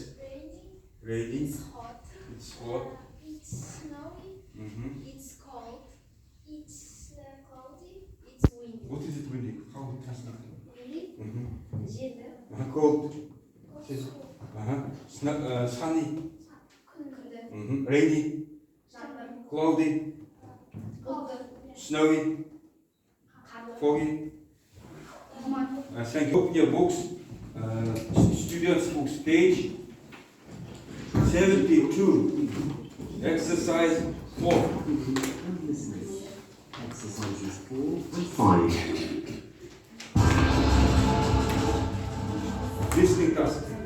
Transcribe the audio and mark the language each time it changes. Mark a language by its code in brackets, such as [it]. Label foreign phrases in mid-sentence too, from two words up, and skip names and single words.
[en] Rainy. Rainy. It's hot. It's hot. It's snowy. Mhm. It's cold. It's cloudy. It's windy. What is it windy? How it translate? Windy. Mhm. Jelly. Cold. Cold. Sunny. [kk] Күнді. [en] Mhm. Rainy. [kk] Жаңбыр. [en] Cloudy. [kk] Бұлты. [en] Snowy. [kk] Қарлы. [en] Foggy. [kk] Тұман. [en] Thank you. Open your books. Students' books, page 72. Exercise 4. Exercises 4 and 5. Listening task.